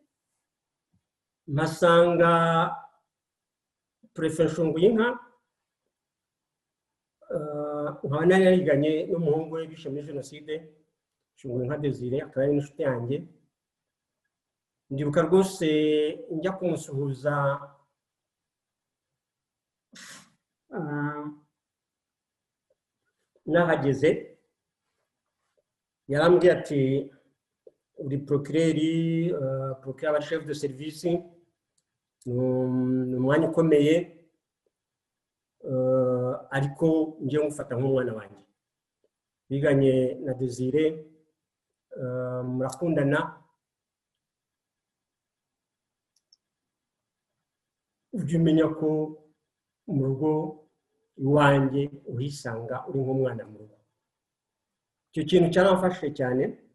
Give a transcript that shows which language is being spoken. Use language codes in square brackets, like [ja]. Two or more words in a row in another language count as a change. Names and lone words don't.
[rw] mpasanga prefe Nshunguyinka nkaba nari yariganye n'umuhungu we bishe muri jenoside Nshunguyinka Desire akaba ari n'inshuti yanjye ndibuka rwose njya kumusuhuza nahageze yarambwiye ati uri procureri aba [fr] chef de service [rw] ni umwanya ukomeye ariko ngiye ngufata nk'umwana wanjye biganye na Desire murakundana ujye umenya ko mu rugo iwanjye uhisanga uri nk'umwana mu rugo icyo kintu cyaramfashije cyane.